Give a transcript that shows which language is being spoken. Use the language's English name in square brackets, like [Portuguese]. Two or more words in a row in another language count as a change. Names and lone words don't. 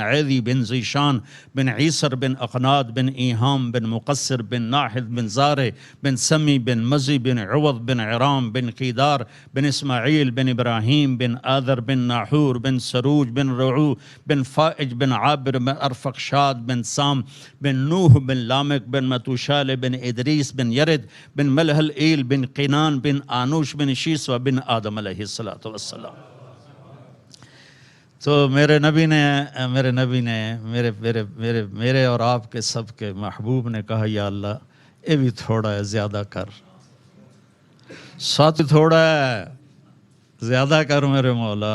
[Hindi] ऐदी बिन ज़ीशान बिन ईसर बिन अक़नाद बिन ईहाम बिन मुक़स्सिर बिन नाहिद बिन ज़ारे बिन समी बिन मज़ी बिन अवद बिन इराम बिन क़ीदार बिन इस्माईल बिन इब्राहीम बिन आदर बिन नाहूर बिन सरूज बिन रऊ बिन फ़ाइज बिन आबिर बिन अरफ़क्षाद बिन साम बिन नूह बिन लामिक बिन मतूशाल बिन इदरीस बिन यरिद बिन मलहल ईल बिन क़िनान बिन आनूश बिन शीसवा बिन आदम [Arabic] अलैहिस्सलातु वस्सलाम। [Hindi] तो मेरे नबी ने मेरे और आपके सब के महबूब ने कहा [Arabic] या अल्लाह [Hindi] ये भी थोड़ा है, ज़्यादा कर, साथ थोड़ा है, ज़्यादा कर मेरे मौला।